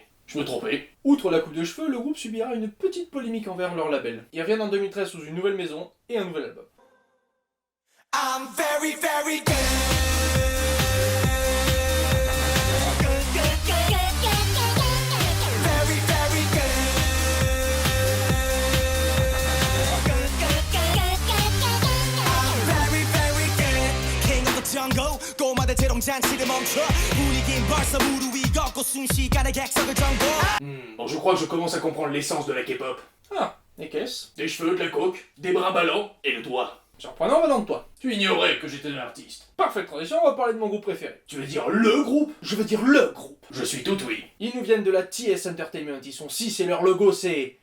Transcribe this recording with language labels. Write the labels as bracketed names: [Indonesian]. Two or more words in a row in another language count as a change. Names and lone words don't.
[French] je me trompais. Outre la coupe de cheveux, le groupe subira une petite polémique envers leur label. Ils reviennent en 2013 sous une nouvelle maison et un nouvel album. [English] I'm very, very good. Very, very good. I'm very, very good. King of the jungle. [Korean] 꼬마들 재롱잔치를 멈춰. 분위기는 벌써 무르 위 걷고 순식간에 객석을 정보. [French] Bon, je crois que je commence à comprendre l'essence de la K-pop. Ah, et qu'est-ce? Des cheveux, de la coke, des bras ballants et le doigt. Surprenant venant de toi. Tu ignorais que j'étais un artiste. Parfaite transition, on va parler de mon groupe préféré. Tu veux dire LE groupe? Je veux dire LE groupe. Je suis tout oui. Ils nous viennent de la TS Entertainment, ils sont 6 et leur logo c'est...